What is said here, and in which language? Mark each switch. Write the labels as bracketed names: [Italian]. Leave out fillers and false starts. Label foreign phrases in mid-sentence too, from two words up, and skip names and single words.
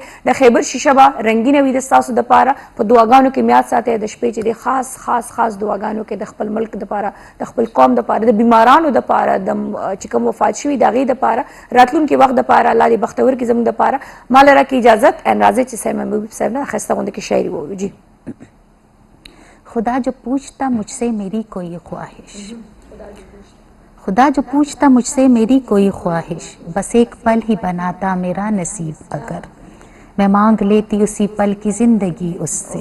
[Pashto] د خیبر شیشه به رنګینه وي د ستاسو دپاره. په دعاګانو کې میاد ساتئ د شپې چې دی خاص خاص خاص دعاګانو کې د خپل ملک دپاره، د خپل قوم دپاره، د بیمارانو دپاره، د چې کوم وفات شوي د هغې دپاره، راتلونکي وخت دپاره الله دې بختور کړي زموږ دپاره. ما له راکړي اجازت ان راځئ چې سید محبوب صاحب نه ښایسته غوندې کې شاعري ووایو. جی. [Urdu] خدا جو پوچھتا مجھ سے میری کوئی خواہش، خدا جو پوچھتا مجھ سے میری کوئی خواہش، بس ایک پل ہی بناتا میرا نصیب اگر میں مانگ لیتی اسی پل کی زندگی اس سے.